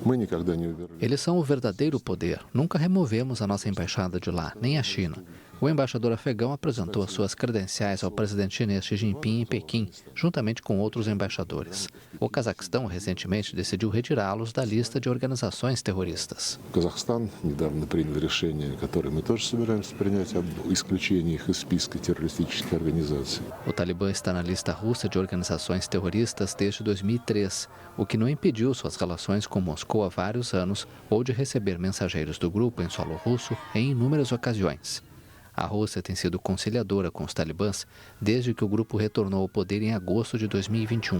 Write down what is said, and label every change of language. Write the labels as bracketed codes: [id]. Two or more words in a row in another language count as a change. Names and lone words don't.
[pt] Eles são o verdadeiro poder. Nunca removemos a nossa embaixada de lá, nem a China. O embaixador afegão apresentou as suas credenciais ao presidente chinês Xi Jinping em Pequim, juntamente com outros embaixadores. O Cazaquistão recentemente decidiu retirá-los da lista de organizações terroristas. [ru] O Cazaquistão недавно принял решение, которое мы тоже собираемся принять, об исключении их из списка террористических организаций. [pt] O Talibã está na lista russa de organizações terroristas desde 2003, o que não impediu suas relações com Moscou há vários anos ou de receber mensageiros do grupo em solo russo em inúmeras ocasiões. A Rússia tem sido conciliadora com os talibãs desde que o grupo retornou ao poder em agosto de 2021.